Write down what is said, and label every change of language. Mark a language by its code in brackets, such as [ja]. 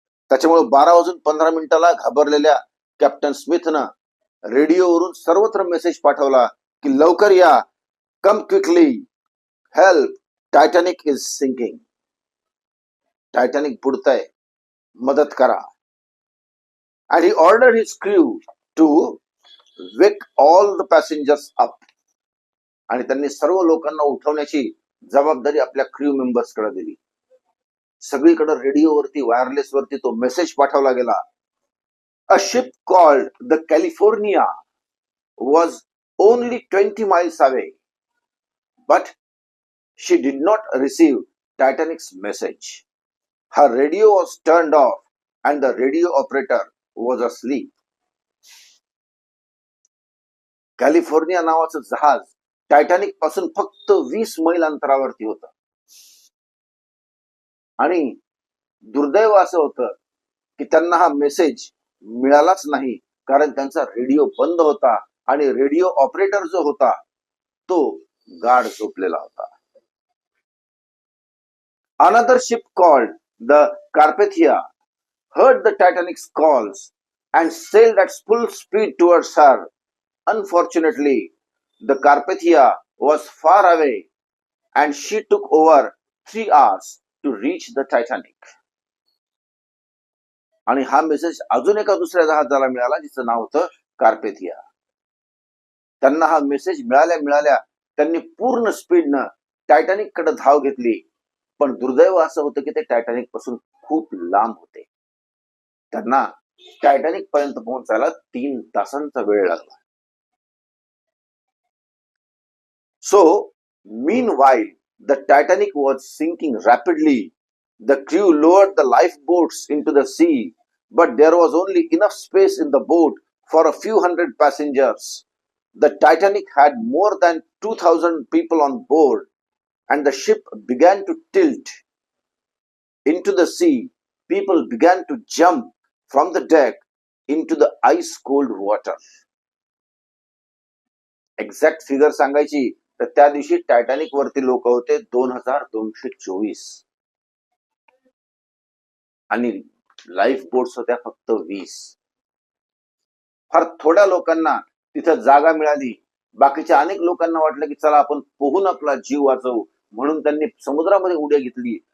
[mr] त्याच्यामुळे 12:15 घाबरलेल्या कॅप्टन स्मिथनं रेडिओवरून सर्वत्र मेसेज पाठवला की लवकर या, [en] Come quickly, help, Titanic is sinking. [mr] Titanic बुडतंय, मदत करा. [en] And he ordered his crew to wake all the passengers up. [mr] आणि त्यांनी सर्व लोकांना उठवण्याची जबाबदारी आपल्या क्रू मेंबर्स कडे दिली. सगळीकडे रेडिओवरती, वायरलेस वरती तो मेसेज पाठवला गेला [en] A ship called the California was only 20 miles away, but she did not receive Titanic's message. Her radio was turned off and the radio operator was asleep. [mr] California नावाचं जहाज टायटॅनिक पासून फक्त 20 मैल अंतरावरती होतं. आणि दुर्दैव असं होतं की त्यांना हा मेसेज मिळालाच नाही, कारण त्यांचा रेडिओ बंद होता आणि रेडिओ ऑपरेटर जो होता तो गाढ झोपलेला होता. [en] Another ship called the Carpathia heard the Titanic's calls and sailed at full speed towards her. Unfortunately, the Carpathia was far away and she took over 3 hours to reach the Titanic. [mr] आणि हा message अजून एका दुसऱ्या जहाजाला मिळाला जिचं नाव होतं Carpathia. त्यांना हा मेसेज मिळाल्या त्यांनी पूर्ण स्पीडनं टायटॅनिक कडे धाव घेतली, पण दुर्दैव असं होतं की ते टायटॅनिक पासून खूप लांब होते. त्यांना टायटॅनिक पर्यंत पोहोचायला 3 तासांचा वेळ लागला. [en] So, meanwhile, the Titanic was sinking rapidly. The crew lowered the lifeboats into the sea, but there was only enough space in the boat for a few hundred passengers. The Titanic had more than 2,000 people on board, and the ship began to tilt into the sea. People began to jump from the deck into the ice-cold water. [mr] Exact figure सांगायची तर त्या दिवशी Titanic वरती लोक होते 2224 आणि life boats होत्या फक्त 20. फार थोड्या लोकांना तिथं जागा मिळाली. बाकीच्या अनेक लोकांना वाटलं की चला आपण पोहून आपला जीव वाचवू, म्हणून त्यांनी समुद्रामध्ये उड्या घेतली.